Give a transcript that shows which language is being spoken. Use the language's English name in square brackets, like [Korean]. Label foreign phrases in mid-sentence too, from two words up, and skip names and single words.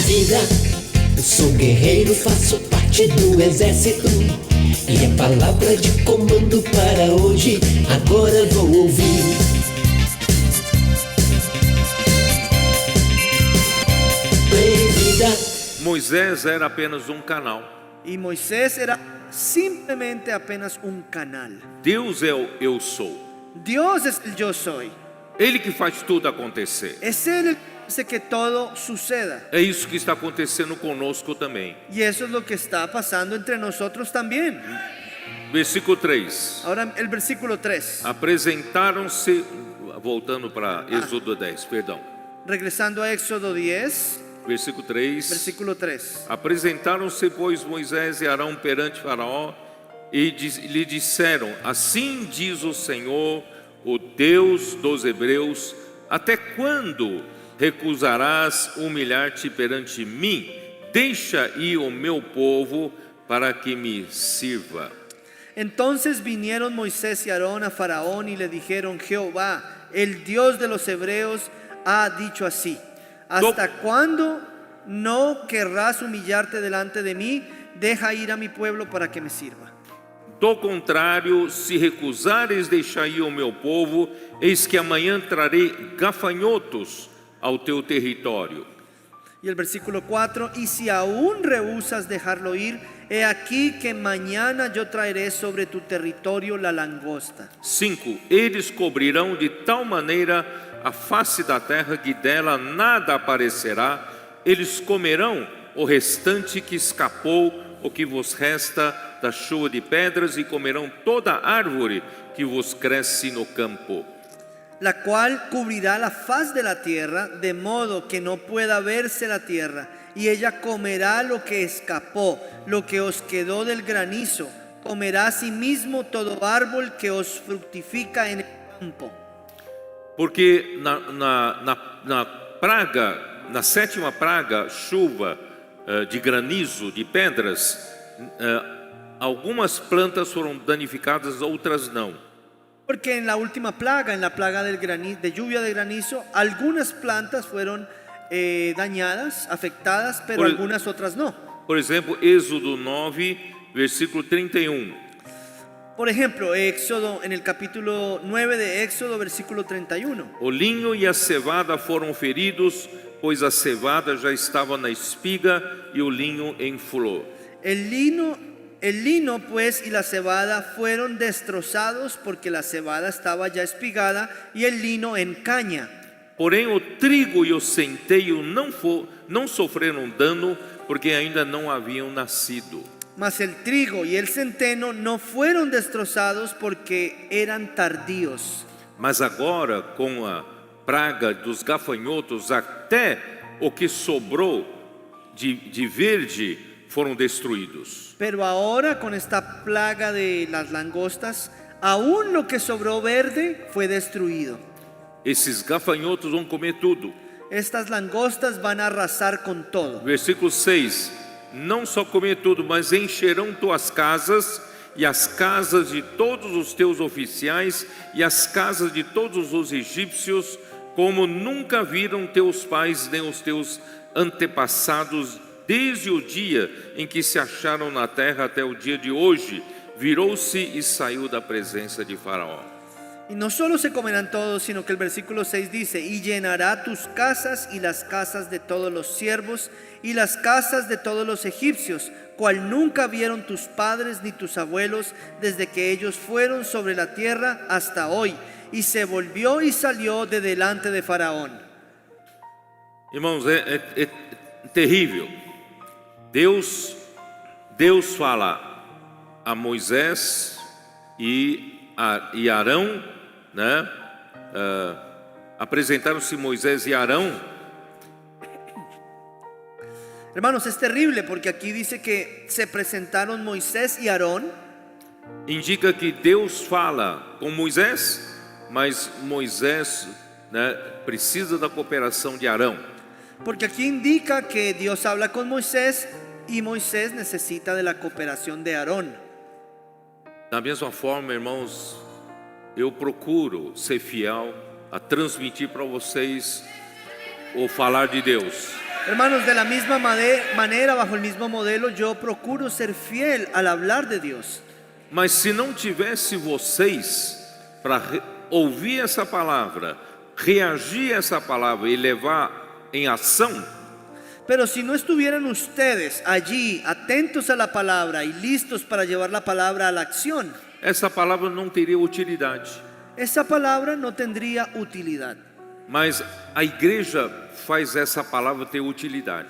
[Portuguese] vida, eu sou guerreiro, faço parte do exército. E a palavra de comando para hoje, agora vou ouvir. Bem-vinda. Moisés era apenas um canal. [Spanish] Y Moisés era simplemente apenas un canal. [Portuguese] Deus é o eu sou. [Spanish] Dios es el yo soy. [Portuguese] Ele que faz tudo acontecer. [Spanish] Es Él el que hace que todo suceda. [Portuguese] É isso que está acontecendo conosco também. [Spanish] Y eso es lo que está pasando entre nosotros también. [Portuguese] Versículo 3. [Spanish] Ahora el versículo 3. [Portuguese] Apresentaram-se, voltando para Êxodo 10, perdão. [Spanish] Regresando a Éxodo 10, [Portuguese] Versículo 3. [Spanish] versículo 3. [Portuguese] Apresentaram-se, pois, Moisés e Arão perante Faraó e lhe disseram: assim diz o Senhor, o Deus dos hebreus, até quando recusarás humilhar-te perante mim? Deixa ir o meu povo para que me sirva. [Spanish] Entonces vinieron Moisés y Aarón a Faraón y le dijeron: Jehová, el Dios de los hebreos, ha dicho así: ¿hasta cuándo no querrás humillarte delante de mí? Deja ir a mi pueblo para que me sirva. [Portuguese] Do contrário, se recusares deixar ir o meu povo, eis que amanhã trarei gafanhotos ao teu território. [Spanish] Y el versículo 4: y si aún rehusas dejarlo ir, he aquí que mañana yo traeré sobre tu territorio la langosta. [Portuguese] 5. Eles cobrirão de tal maneira a face da terra que dela nada aparecerá. Eles comerão o restante que escapou, o que vos resta da chuva de pedras, e comerão toda árvore que vos cresce no campo. [Spanish] La cual cubrirá la faz de la tierra, de modo que no pueda verse la tierra, y ella comerá lo que escapó, lo que os quedó del granizo. Comerá asimismo todo árbol que os fructifica en el campo. [Portuguese] Porque na praga, na sétima praga, chuva de granizo, de pedras, algumas plantas foram danificadas, outras não. [Spanish] Porque en la última plaga, en la plaga de lluvia de granizo, algunas plantas fueron dañadas, afectadas, pero algunas otras no. [Portuguese] Por exemplo, Êxodo 9, versículo 31. [Spanish] Por ejemplo, en el capítulo 9 de Éxodo, versículo 31. [Portuguese] O linho e a cevada foram feridos, pois a cevada já estava na espiga e o linho em flor. [Spanish] El lino pues y la cebada fueron destrozados, porque la cebada estaba ya espigada y el lino en caña. [Portuguese] Porém o trigo e o centeio não sofreram dano, porque ainda não haviam nascido. [Spanish] Mas el trigo y el centeno no fueron destrozados, porque eran tardíos. [Portuguese] Mas agora, com a praga dos gafanhotos, até o que sobrou de verde foram destruídos. [Spanish] Pero ahora, con esta plaga de las langostas, aún lo que sobró verde fue destruido. [Portuguese] Esses gafanhotos vão comer tudo. [Spanish] Estas langostas van a arrasar con todo. [Portuguese] Versículo 6. Não só comer tudo, mas encherão tuas casas e as casas de todos os teus oficiais e as casas de todos os egípcios, como nunca viram teus pais nem os teus antepassados, desde o dia em que se acharam na terra até o dia de hoje. Virou-se e saiu da presença de Faraó. [Spanish] Y no solo se comerán todos, sino que el versículo 6 dice: y llenará tus casas y las casas de todos los siervos y las casas de todos los egipcios, cual nunca vieron tus padres ni tus abuelos, desde que ellos fueron sobre la tierra hasta hoy. Y se volvió y salió de delante de Faraón. [Portuguese] Irmãos, é terrível. Deus fala a Moisés e Arão, né? Apresentaram-se Moisés e Arão. [Spanish] Hermanos, es terrible, porque aquí dice que se presentaron Moisés y Aarón. [Portuguese] Indica que Deus fala com Moisés, mas Moisés, né, precisa da cooperação de Arão. [Spanish] Porque aquí indica que Dios habla con Moisés y Moisés necesita de la cooperación de Aarón. [Portuguese] Da mesma forma, irmãos, eu procuro ser fiel a transmitir para vocês o falar de Deus. [Spanish] Hermanos, de la misma manera, bajo el mismo modelo, yo procuro ser fiel al hablar de Dios. [Portuguese] Mas se não tivesse vocês para ouvir essa palavra, reagir a essa palavra e levar em ação, [Spanish] Pero si no estuvieran ustedes allí, atentos a la palabra y listos para llevar la palabra a la acción, [Portuguese] essa palavra não teria utilidade. [Spanish] esa palabra no tendría utilidad. [Portuguese] Mas a igreja faz essa palavra ter utilidade